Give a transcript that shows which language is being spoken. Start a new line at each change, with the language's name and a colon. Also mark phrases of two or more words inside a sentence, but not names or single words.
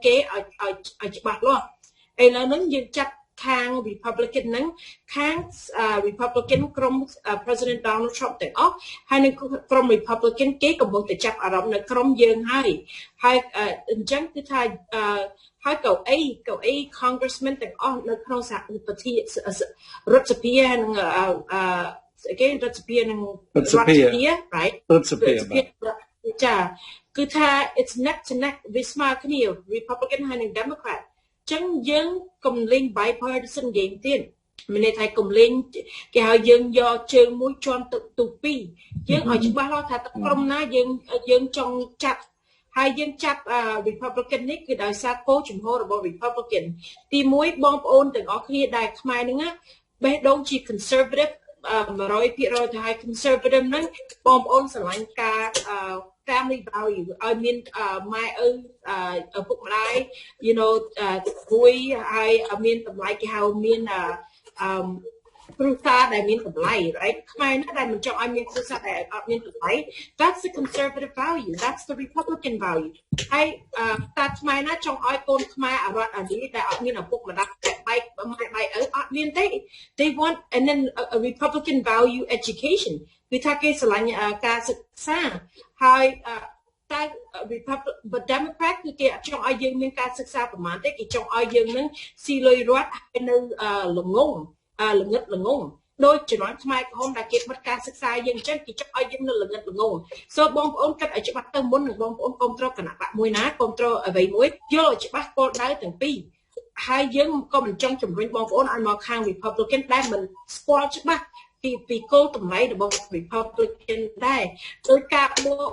Khmer: គេឲ្យច្បាស់លាស់ឥឡូវហ្នឹងយើងចាត់ខាង Republican ហ្នឹងខាង Republican ក្រុម President Donald Trump ទាំងអស់ហើយនឹងក្រុម Republican គេកំពុងតែចាប់អារម្មណ៍នៅក្រុមយើងហើយអ ញ្ចឹងគឺថាហើយកៅអី Congressman ទាំងអស់នៅក្នុងសហប្រជារដ្ឋសភានិងគេរដ្ឋសភានិងរដ្ឋសភា right រដ្ឋសភាចាគឺ ថា
English: it's neck to neck
Khmer: វាស្មើគ្នា Republican ហើយនិង Democratចឹងយើងកុំលេង
English: bipartisan game
Khmer: ទៀតមានន័យថាកុំលេងគេហៅយើងយកជើងមួយជាន់ទៅទូពីរយើងឲ្យច្បាស់លាស់ថាក្រុមណាយើងចង់ចាត់ហើយយើងចាត់ Republican នេះគឺដោយសារគោលជំហររបស់ Republican ទី1បងប្អូនទាំងអស់គ្នាដែលខ្មែរហ្នឹងបេះដូងជា conservative 100%ទៅហើយ conservative ហ្នឹងបងប្អូនស្រឡាញ់ការ
English: family value
Khmer: ឲ្យមានម៉ែឪពុកម្ដាយ
English: you know
Khmer: គួយហើយមានតម្លៃគេហៅមានគ្រួសារដែលមាន តម្លៃ right ខ្មែរណាដែលមិនចង់ឲ្យមានគ្រួសារដែលអត់មានតម្លៃ
English: that's the conservative value that's the Republican value
Khmer: ហើយតាខ្មែរណាចង់ឲ្យកូនខ្មែរអរត់អានេះដែលអត់មានឪពុកម្ដាយបែកម៉ែឪអត់មានទេ
English: they want and then a Republican value education
Khmer: គឺថាគេស្រឡាញ់ការសិក្សាហើយតែ but Democrat គឺគេចង់ឲ្យយើងមានការសិក្សាប្រមាណទេគេចង់ឲ្យយើងនឹងស៊ីលុយរត់ហើយនៅល្ងងដោយជំនាន់ខ្មែរក្រហមដែលគេបិទការសិក្សាយើងអញ្ចឹងគេចង់ឲ្យយើងនៅល្ងងសូមបងប្អូនគិតឲ្យច្បាស់ទៅមុននឹងបងប្អូនគ្រប់គ្រងគណៈបកមួយណាគ្រប់គ្រងអ្វីមួយយល់ឲ្យច្បាស់គោលដៅទាំងពីរហើយយើងក៏មិនចង់ជំរុញបងប្អូនឲ្យមកខាង Republican ដែលមិនស្គាល់ច្បាស់ពីគោលតម្លៃរបស់ Republican ដែរដោយការប